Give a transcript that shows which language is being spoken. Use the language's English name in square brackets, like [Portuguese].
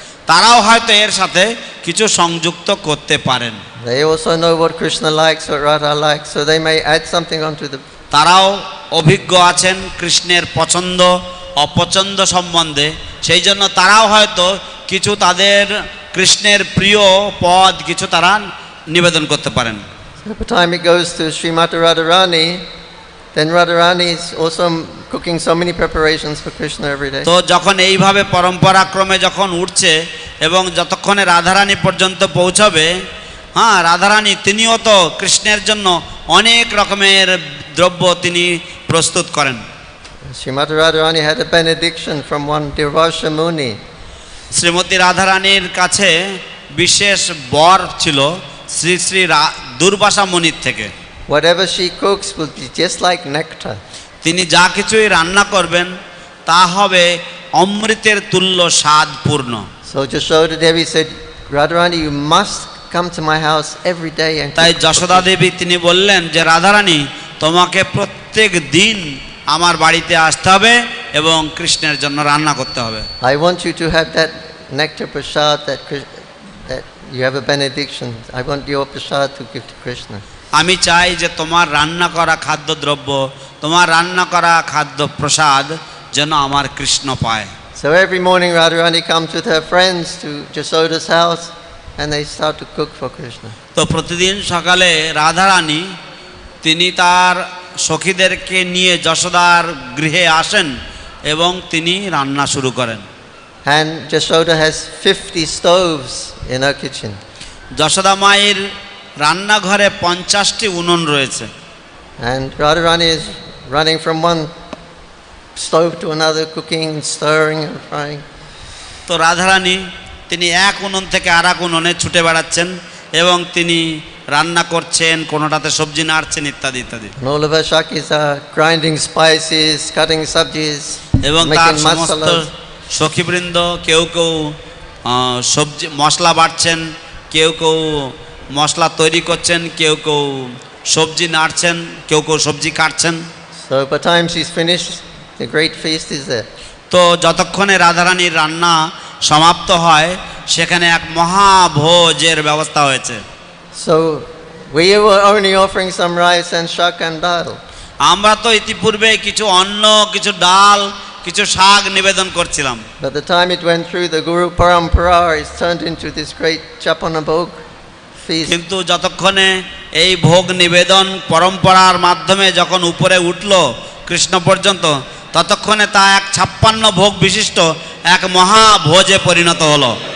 [Bangla] তারাও হয়তো এর সাথে কিছু সংযুক্ত করতে পারেন। [English] They also know what Krishna likes, what Radha likes, so they may add something onto the. [Bangla] তারাও অভিজ্ঞ আছেন কৃষ্ণের পছন্দ অপছন্দ সম্বন্ধে, সেই জন্য তারাও হয়তো কিছু তাদের কৃষ্ণের প্রিয় পদ কিছু তারা নিবেদন করতে পারেন। [English] So by the time it goes to Srimati Radharani, then Radharani is also cooking so many preparations for Krishna every day. [Bangla] তো যখন এইভাবে পরম্পরাক্রমে যখন উঠছে এবং যতক্ষণে রাধারানী পর্যন্ত পৌঁছবে, রাধারানী তিনিও তো কৃষ্ণের জন্য অনেক রকমের দ্রব্য তিনি প্রস্তুত করেন। [English] Srimati Radharani had a benediction from one Durvasha Muni. [Bangla] Shrimati রাধারানীর কাছে বিশেষ বর ছিল শ্রী শ্রী দুর্বাসা মুনির থেকে। [English] Whatever she cooks will be just like nectar. [Bangla] তিনি যা কিছুই রান্না করবেন তা হবে অমৃতের তুল্য স্বাদপূর্ণ। [English] So Jashoda Devi said, Radharani, you must come to my house every day and [Bangla] তাই [English] cook [Bangla] যশোদা [English] for Krishna." [Bangla] দেবী তিনি বললেন যে রাধারানী তোমাকে প্রত্যেক দিন আমার বাড়িতে আসতে হবে এবং কৃষ্ণের জন্য রান্না করতে হবে। [English] I want you to have that nectar prasad that you have a benediction. I want your prasad to give to Krishna. [Bangla] আমি চাই যে তোমার রান্না করা খাদ্যদ্রব্য, তোমার রান্না করা খাদ্য প্রসাদ যেন আমার কৃষ্ণ পায়। [English] So every morning Radharani comes with her friends to Jashoda's house and they start to cook for Krishna. [Bangla] তো প্রতিদিন সকালে রাধারানী তিনি তার সখীদেরকে নিয়ে যশোদার গৃহে আসেন এবং তিনি রান্না শুরু করেন। [English] And Jashoda has 50 stoves in her kitchen. [Bangla] Yashoda মায়ের রান্নাঘরে 50টি উনুন রয়েছে। [English] And Radharani is running from one stove to another, cooking, stirring and frying. [Bangla] তো রাধারানী তিনি এক উনুন থেকে আর এক উনুনে ছুটে বেড়াচ্ছেন এবং তিনি রান্না করছেন, কোনোটাতে সবজি নাড়ছেন ইত্যাদি ইত্যাদি। [English] And all of her Shakis are grinding spices, cutting sabjis, [Bangla] এবং তার [English] making [Bangla] সমস্ত [English] masalas. [Bangla] সখীবৃন্দ কেউ কেউ সবজি মশলা বাটছেন, কেউ কেউ মশলা তৈরি করছেন, কেউ কেউ সবজি নাড়ছেন, কেউ কেউ সবজি কাটছেন। [English] So by the time she's finished, the great feast is there. [Bangla] তো যতক্ষণে রাধারানীর রান্না সমাপ্ত হয় সেখানে এক মহাভোজের ব্যবস্থা হয়েছে। [English] So we were only offering some rice and shak and dal. [Bangla] আমরা তো ইতিপূর্বে কিছু অন্ন, কিছু ডাল, কিছু শাক নিবেদন করছিলাম। [English] By the time it went through the Guru Parampara, it's turned into this great Chapana Bhog feast. [Bangla] কিন্তু যতক্ষণে এই ভোগ নিবেদন পরম্পরার মাধ্যমে যখন উপরে উঠল কৃষ্ণ পর্যন্ত, ততক্ষণে তা এক 56 ভোগ বিশিষ্ট এক মহাভোজে পরিণত হলো।